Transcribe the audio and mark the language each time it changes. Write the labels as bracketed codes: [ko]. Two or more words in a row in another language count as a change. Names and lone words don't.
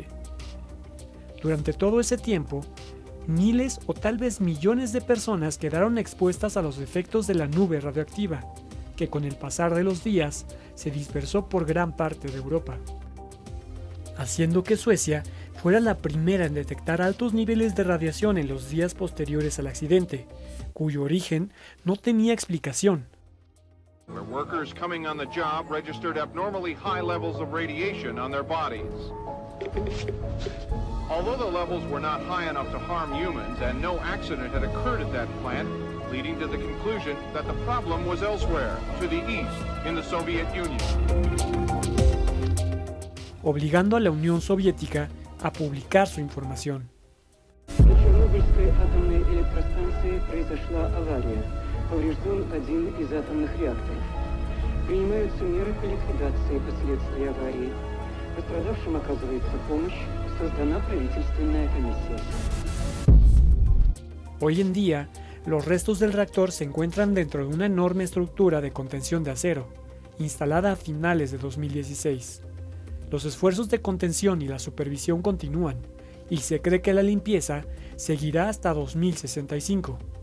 [es] Durante todo ese tiempo, miles o tal vez millones de personas quedaron expuestas a los efectos de la nube radioactiva, que con el pasar de los días se dispersó por gran parte de Europa, haciendo que Suecia fuera la primera en detectar altos niveles de radiación en los días posteriores al accidente, cuyo origen no tenía explicación. [en] Where workers coming on the job registered abnormally high levels of radiation on their bodies. Although the levels were not high enough to harm humans and no accident had occurred at that plant, leading to the conclusion that the problem was elsewhere, to the east, in the Soviet Union. [es] Obligando a la Unión Soviética a publicar su información. [ru] На Чернобыльской атомной электростанции произошла авария. Поврежден один из атомных реакторов. Принимаются меры по ликвидации последствий аварии. Пострадавшим оказывается помощь. Создана правительственная комиссия. [es] Hoy en día, los restos del reactor se encuentran dentro de una enorme estructura de contención de acero, instalada a finales de 2016. Los esfuerzos de contención y la supervisión continúan, y se cree que la limpieza seguirá hasta 2065.